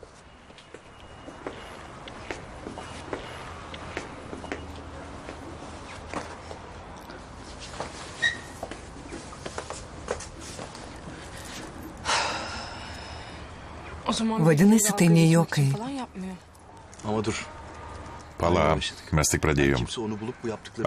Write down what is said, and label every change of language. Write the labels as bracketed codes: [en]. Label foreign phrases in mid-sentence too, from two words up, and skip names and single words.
[lt] Vadinasi, tai ne juokai. [tr] Ama dur. [lt] Pala, mes tik pradėjom. [tr] Kimse onu bulup bu yaptıklarını...